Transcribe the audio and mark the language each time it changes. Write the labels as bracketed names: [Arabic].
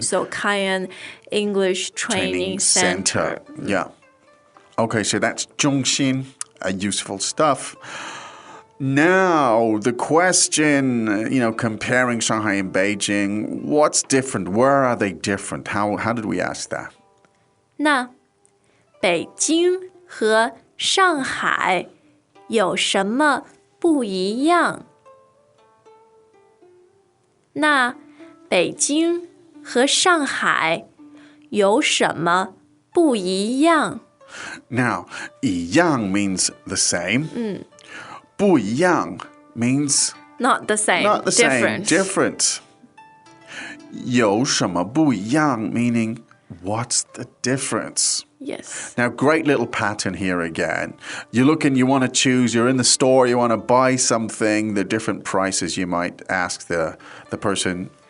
[English] So 凯恩 English Training Center. Yeah. Okay, so that's 中心, useful stuff. Now, the question, comparing Shanghai and Beijing, what's different? Where are they different? How did we ask that? [Chinese] 那北京和上海有什么不一样？那北京和上海有什么不一样？ [English] Now, 一样 means the same. 不一样 means Not the same. not the different. same, different. 有什么不一样 meaning what's the difference? Yes. Now, great little pattern here again. You look and you want to choose, you're in the store, you want to buy something, the different prices you might ask the person.